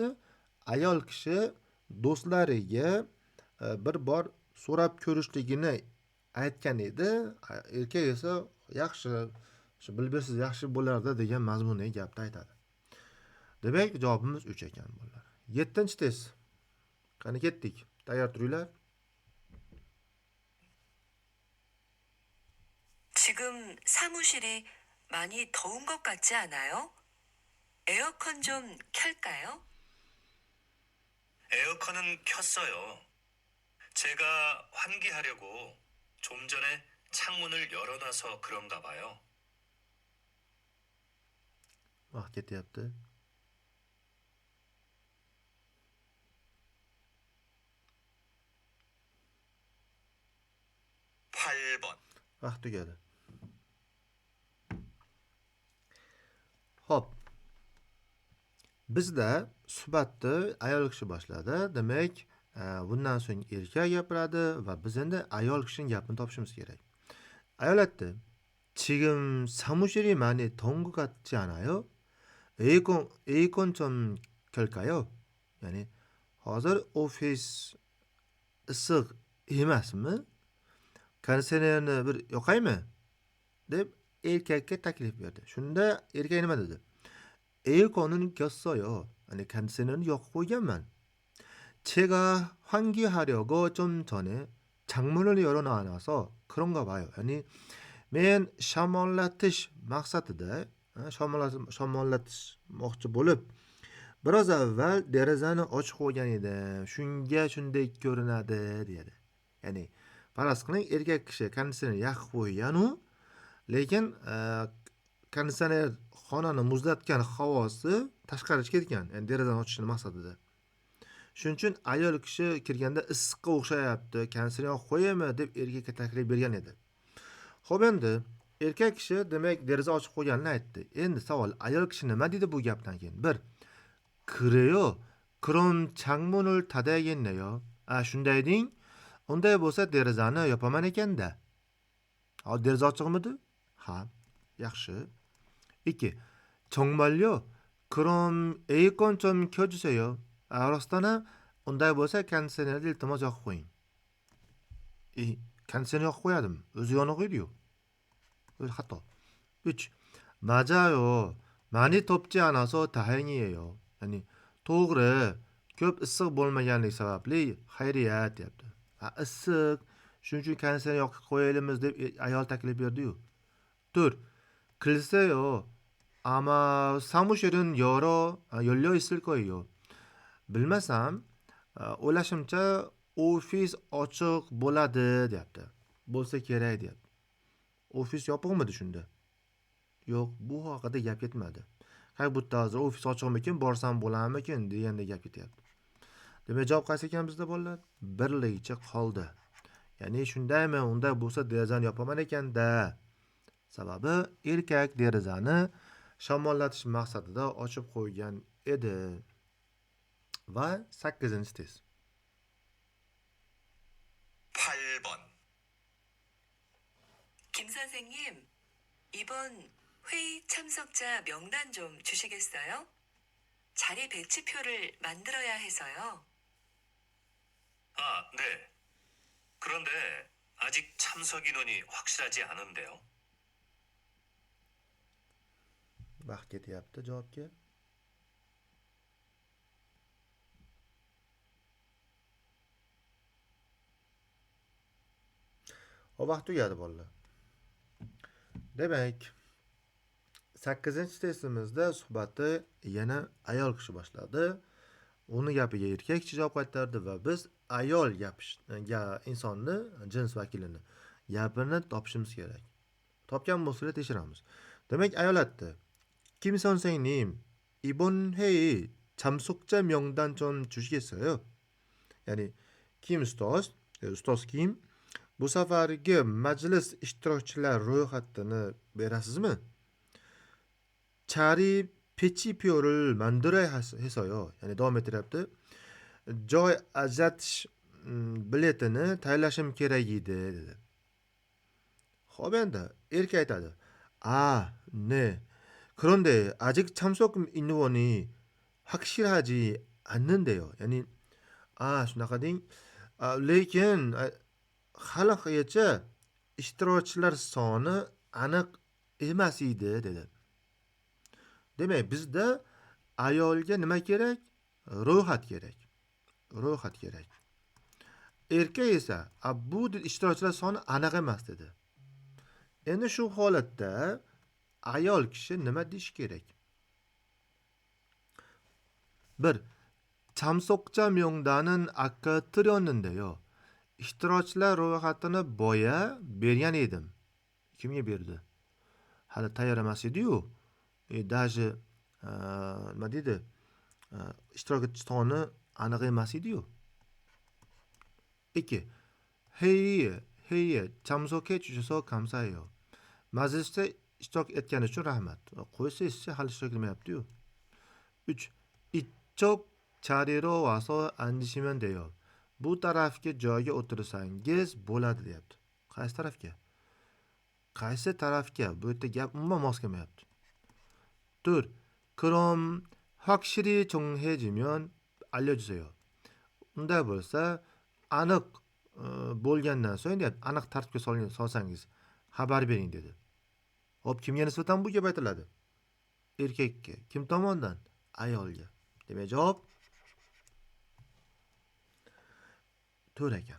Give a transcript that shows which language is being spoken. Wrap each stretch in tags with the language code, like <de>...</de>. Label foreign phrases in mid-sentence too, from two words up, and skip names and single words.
<uz>Ayol kishi do'stlariga bir bor so'rab ko'rishligini aytgan edi. Erkak esa yaxshi, shu bilib bersiz yaxshi bo'lardi degan mazmundagi gapni aytadi. Demak, javobimiz 3 ekan bolalar. 7-test. Qani ketdik. Tayyor turinglar.</uz> <ko>지금 사무실이 많이 더운 것 같지 않아요? 에어컨 좀 켤까요? 에어컨은 켰어요. 제가 환기하려고 좀 전에 창문을 열어놔서 그런가 봐요.</ko> <uz>Vaqt ketyapti. Vaqt tugadi. Hop. Bizda suhbatni ayol kishi boshladi. Demak, bundan so'ng erkak gapiradi va biz endi ayol kishining gapini topishimiz kerak. Ayol aytdi:</uz> <ko>"지금 사무실이 많이 더운 것 같지 않아요? 에어컨 좀 켤까요?"</ko> <uz>Ya'ni hozir ofis issiq emasmi? Konditsionerni bir yoqaymi? deb erkakka taklif berdi. Shunda erkak nima dedi?</uz> <ko>에어컨은 켰어요.</ko> <uz>아니 konditsionerni yoqib qo'yganman.</uz> <ko>제가 환기하려고 좀 전에 창문을 열어놔서 그런가 봐요.</ko> <uz>ya'ni men shamollatish maqsadida shamollatmoqchi bo'lib biroz avval derazani ochib qo'ygan edim. Shunga shunday ko'rinadi dedi. Ya'ni faraz qiling, erkak kishi konditsioner yoqib qo'ygan-u, lekin konditsioner xonani muzlatgan havosi tashqariga chiqib ketgan. Ya'ni derazani ochishni maqsadida. Shuning uchun ayol kishi kirganda issiqqa o'xshayapti, konditsioner yoqib qo'yaymi deb erkakka taklif bergan edi. Xo'p, endi erkak kishi demak deraza ochib qo'yganini aytdi. Endi savol, ayol kishi nima dedi bu gapdan keyin? Bir,</uz> <ko>그래요. 그럼 창문을 닫아야겠네요.</ko> <uz>shunday deng. Unday bo'lsa derazani yopaman ekanda. Deraza ochiqmidi? Ha, yaxshi. 2.</uz> <ko>정말요? 그럼 에어컨 좀 켜주세요.</ko> <uz>rostana unday bo'lsa konditsionerni iltimos yoqib qo'ying. Konditsioner yoqib qo'yadim. O'zi yonib qo'ydi-yu. O'zi xato. 3.</uz> <ko>맞아요. 많이 덥지 않아서 다행이에요.</ko> <uz>Ya'ni to'g'ri, ko'p issiq bo'lmaganligi sababli xayriyat deyapti. Issiq, shuning uchun konditsioner yoqib qo'yaylikmiz deb ayol taklif berdi-yu. 4.</uz> <ko>글쎄요. 아마 사무실은 열려 있을 거예요.</ko> <uz>Bilmasam, o'ylashimcha ofis ochiq bo'ladi deyapti. Bo'lsa kerak deyapti. Ofis yopiqmidi shunda? Yo'q, bu haqida gap ketmadi.</uz> <ru>Как будто</ru> <uz>hozir ofis ochiqmikin, borsam bo'larmikin deganda gap ketyapti. Demak, javob qaysi ekan bizda bolalar? Birligicha qoldi. Ya'ni shundaymi, unda bo'lsa derazani yopaman ekanda. Sababi erkak derazani shamollatish maqsadida ochib qo'ygan edi. Va 8-test.</uz> <ko>8번. 김 선생님, 이번 회의 참석자 명단 좀 주시겠어요? 자리 배치표를 만들어야 해서요. 네. 그런데 아직 참석 인원이 확실하지 않은데요.</ko> <uz>Vaqt ketyapti javobga. Vaqt tugadi bolalar. Demak, 8-testimizda suhbatni yana ayol kishi boshladi. Uni gapiga erkak kishi javob qaytardi va biz ayol insonni, jins vakilini gapini topishimiz kerak. Topgan bo'lsa tekshiramiz. Demak, ayol aytdi:</uz> <ko>김 선생님, 이번 회의 참석자 명단 좀 주시겠어요?</ko> <uz>Ya'ni Kim ustoz Kim, bu safargi majlis ishtirokchilar ro'yxatini berasizmi?</uz> <ko>자리 배치표를 만들어야 해서요.</ko> <uz>Ya'ni davom ettiryapti. Joy ajratish biletini tayyorlashim kerak edi dedi. Xo'p, endi erkak aytadi:</uz> <ko>네. 그런데 아직 참석 인원이 확실하지 않는데요.</ko> <uz>ya'ni shunaqa deng. Lekin haligacha ishtirokchilar soni aniq emas edi dedi. Demak, bizda ayolga nima kerak? Ro'yxat kerak. ro'yxat kerak. Erkak esa bu ishtirokchilar soni aniq emas dedi. Endi shu holatda ayol kishi nima deyish kerak? 1.</uz> <ko>참석자 명단은 아까 드렸는데요.</ko> <uz>ishtirokchilar ro'yxatini boya bergan edim. Kimga berdi? Hali tayyor emas edi-yu. Даже nima deydi? ishtirok etish soni aniq emas edi-yu. 2.</uz> <ko>회의에 참석해 주셔서 감사해요.</ko> <uz>majlisda ishtirok etgani uchun rahmat. Qo'ysa eshitsa hali ishtirok etmayapti-yu. 3.</uz> <ko>이쪽 자리로 와서 앉으시면 돼요.</ko> <uz>Bu tarafga joyga o'tirsangiz bo'ladi deyapti. Qaysi tarafga? Qaysi tarafga? Bu yerda gap umuman mos kelmayapti. 4.</uz> <ko>그럼 확실히 정해지면 알려주세요.</ko> <uz>Unday bo'lsa, aniq bo'lgandan so'ng deyapti, aniq tartibga solsangiz xabar bering dedi. Hop, kimga nisbatan bu gap aytiladi? Erkakka. Kim tomonidan? Ayolga. Demak, javob 4 ekan.</uz>